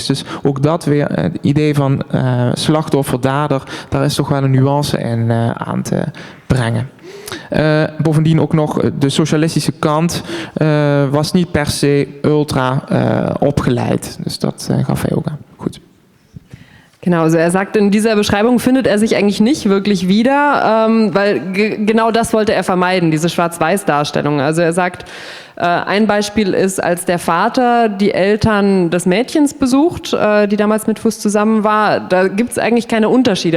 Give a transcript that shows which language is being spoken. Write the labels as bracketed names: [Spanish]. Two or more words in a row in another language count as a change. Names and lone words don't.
[Dutch] Dus ook dat weer, het idee van slachtoffer, dader... daar is toch wel een nuance in aan te brengen. Bovendien ook nog de socialistische kant was niet per se ultra opgeleid. Dus dat gaf hij ook aan. Goed. [German] Genau, also er sagt, in dieser Beschreibung findet er sich eigentlich nicht wirklich wieder, weil genau das wollte er vermeiden, diese Schwarz-Weiß-Darstellung. Also er sagt, ein Beispiel ist, als der Vater die Eltern des Mädchens besucht, die damals mit Fuss zusammen war, da gibt es eigentlich keine Unterschiede.